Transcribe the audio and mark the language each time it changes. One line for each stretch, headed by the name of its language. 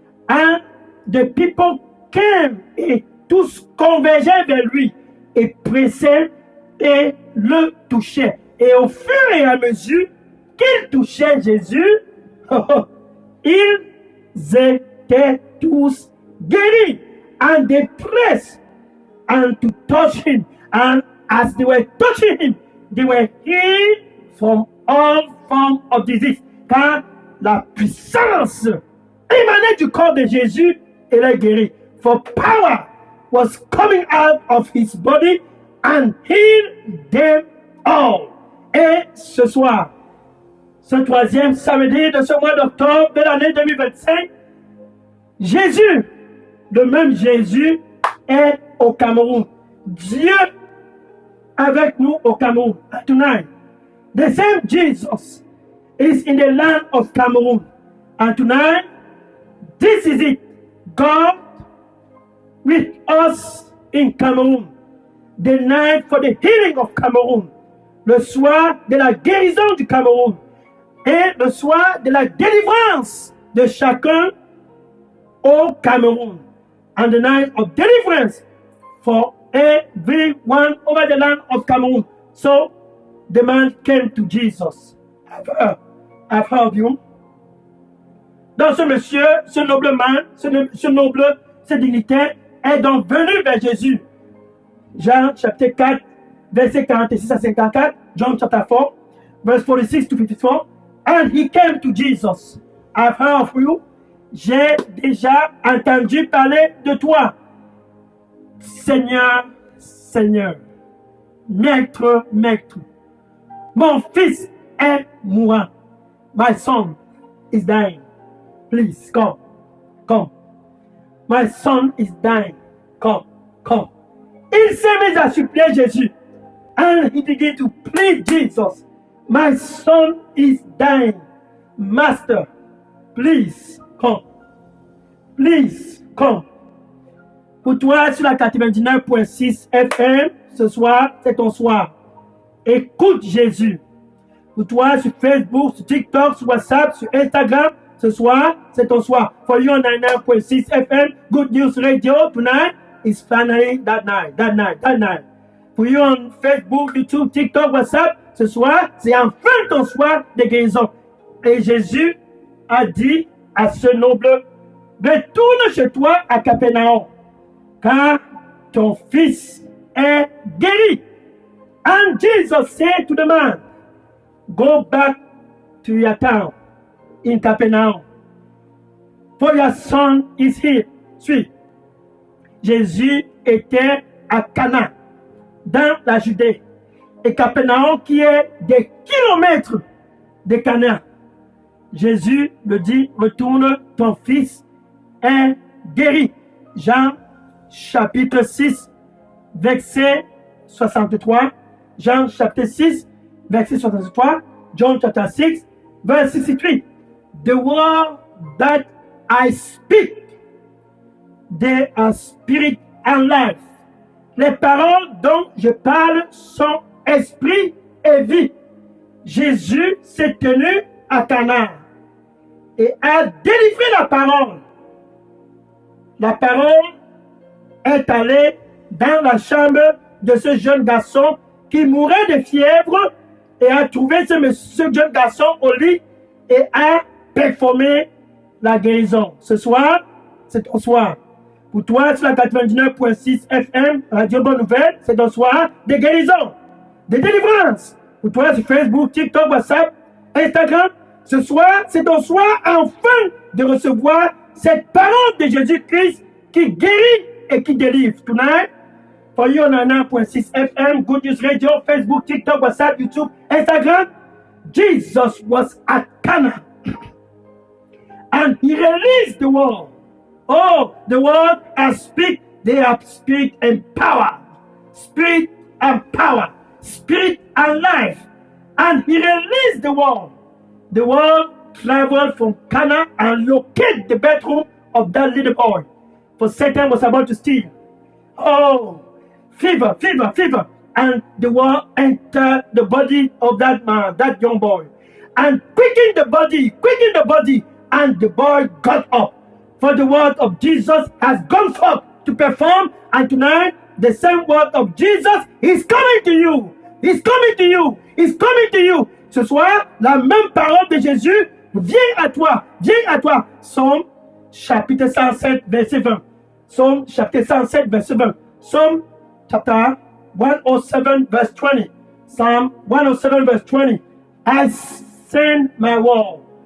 English: And the people came
French: et tous convergeaient vers lui et pressaient et le touchaient. Et au fur et à mesure qu'ils touchaient Jésus, ils étaient tous guéris.
English: And they pressed and to touch him. And as they were touching him, they were healed from all forms of disease.
French: Car la puissance émanait du corps de Jésus et les guérit.
English: For power was coming out of his body and healed them all.
French: Et ce soir, ce troisième samedi de ce mois d'octobre de l'année 2025, Jésus, le même Jésus, est au Cameroun. Dieu avec nous au Cameroun.
English: Tonight, the same Jesus is in the land of Cameroon. And tonight, this is it. God with us in Cameroon. The night for the healing of Cameroon.
French: Le soir de la guérison du Cameroun. Et le soir de la délivrance de chacun au Cameroun.
English: And the night of deliverance for everyone over the land of Cameroon. So the man came to Jesus. I've heard you.
French: Donc ce monsieur, ce nobleman, ce dignitaire est donc venu vers Jésus. Jean chapitre 4, verset 46 à 54.
English: John chapter 4, verse 46 to 54. And he came to Jesus. I've heard of you.
French: J'ai déjà entendu parler de toi. Seigneur, Seigneur. Maître, Maître. Mon fils est mourant.
English: My son is dying. Please, come. Come. My son is dying. Come. Come.
French: Il s'est mis à supplier Jésus.
English: And he began to plead Jesus. My son is dying. Master, please, come. Please, come.
French: Pour toi, sur la 99.6 FM, ce soir, c'est ton soir. Écoute Jésus. Pour toi, sur Facebook, sur TikTok, sur WhatsApp, sur Instagram, ce soir, c'est ton soir.
English: For you on 99.6 FM, Good News Radio, tonight is finally that night. For you on Facebook, YouTube, TikTok, WhatsApp,
French: ce soir, c'est enfin ton soir de guérison. Et Jésus a dit à ce noble, retourne chez toi à Capernaum, car ton fils est guéri.
English: And Jesus said to the man, go back to your town in Capernaum, for your son is here.
French: Suis. Jésus était à Cana, dans la Judée, et Capernaum qui est des kilomètres de Cana. Jésus le dit, retourne, ton fils est guéri. Jean chapitre 6, verset 63. Jean chapitre 6, verset 63.
English: John chapter 6, verse 63. The word that I speak, they are spirit and life.
French: Les paroles dont je parle sont esprit et vie. Jésus s'est tenu à Cana et a délivré la parole. La parole est allée dans la chambre de ce jeune garçon qui mourait de fièvre et a trouvé ce jeune garçon au lit et a performé la guérison. Ce soir, c'est ton soir. Pour toi, sur la 99.6 FM, Radio Bonne Nouvelle, c'est ton soir de guérison, de délivrance. Pour toi, sur Facebook, TikTok, WhatsApp, Instagram, ce soir, c'est ton soir enfin de recevoir cette parole de Jésus-Christ qui guérit et qui délivre.
English: Tonight, for you on 99.6 FM, Good News Radio, Facebook, TikTok, WhatsApp, YouTube, Instagram, Jesus was at Cana. And he released the word. Oh, the word has speak. They have spirit and power. Spirit and power. Spirit and life. And he released the word. The word traveled from Cana and located the bedroom of that little boy. For Satan was about to steal. Oh, fever, fever, fever. And the word entered the body of that man, that young boy. And quickened the body, and the boy got up. For the word of Jesus has gone forth to perform, and tonight the same word of Jesus is coming to you. He's coming to you. He's coming to you.
French: Ce soir, la même parole de Jésus vient à toi. Vient à toi. Psaume chapitre 107, verset 20. Psaume chapitre 107, verset 20.
English: Psaume chapter 107, verse 20. Psalm 107, verse 20. I send my word.